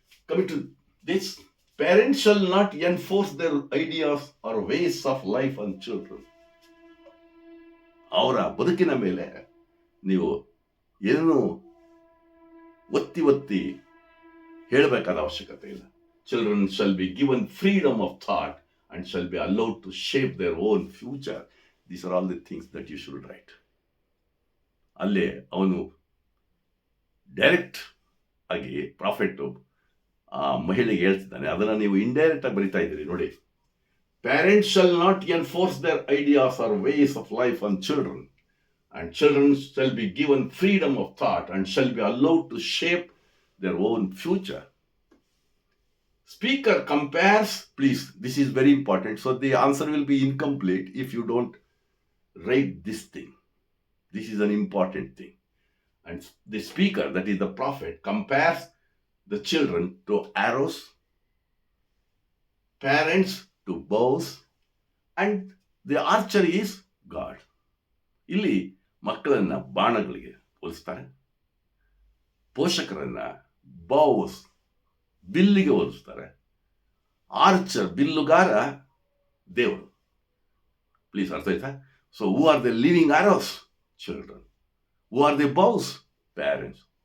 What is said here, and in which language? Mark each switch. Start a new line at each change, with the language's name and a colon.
English: Coming to this, parents shall not enforce their ideas or ways of life on children.
Kannada: ಅವರ ಬದುಕಿನ ಮೇಲೆ ನೀವು ಏನೂ ಒತ್ತಿ ಹೇಳಬೇಕಾದ ಅವಶ್ಯಕತೆ ಇಲ್ಲ.
English: Children shall be given freedom of thought and shall be allowed to shape their own future. These are all the things that you should write.
Kannada: ಅಲ್ಲೇ ಅವನು ಡೈರೆಕ್ಟ್ ಆಗಿ ಪ್ರಾಫಿಟ್ ಆ ಮಹಿಳೆಗೆ ಹೇಳ್ತಿದ್ದಾನೆ, ಅದನ್ನು ನೀವು ಇಂಡೈರೆಕ್ಟ್ ಆಗಿ ಬರಿತಾ ಇದ್ದೀರಿ ನೋಡಿ.
English: Parents shall not enforce their ideas or ways of life on children and children shall be given freedom of thought and shall be allowed to shape their own future. Speaker compares, please, this is very important. So the answer will be incomplete if you don't write this thing. This is an important thing. And the speaker, that is the prophet, compares the children to arrows, parents to bows, and the archer is God.
Kannada: ಇಲ್ಲಿ ಮಕ್ಕಳನ್ನ ಬಾಣಗಳಿಗೆ ಹೋಲಿಸ್ತಾರೆ, ಪೋಷಕರನ್ನ ಬೌಸ್ ಬಿಲ್ಲಿಗೆ ಹೋಲಿಸ್ತಾರೆ, archer ಬಿಲ್ಲುಗಾರ ದೇವರು.
English: please
Kannada: ಅರ್ಥ ಆಯ್ತಾ?
English: So who are the living arrows? Children. Who are the bows? Parents.